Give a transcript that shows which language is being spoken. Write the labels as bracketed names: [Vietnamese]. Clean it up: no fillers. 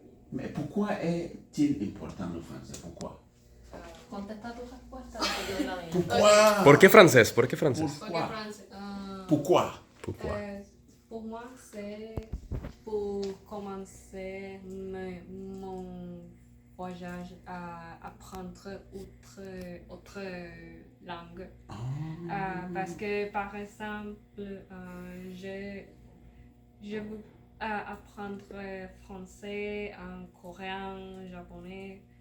[French] Mais pourquoi est-il important le français? Pourquoi? [Spanish] Contesta tu respuesta antes de la mía. [French] Pourquoi? [Spanish] ¿Por qué francés? ¿Por qué francés? Porque [French] Pourquoi? français. Pourquoi? Pourquoi? Pour moi, c'est pour commencer mon voyage à apprendre autre langue. Parce que, par exemple, je veux apprendre français, en coréen, japonais.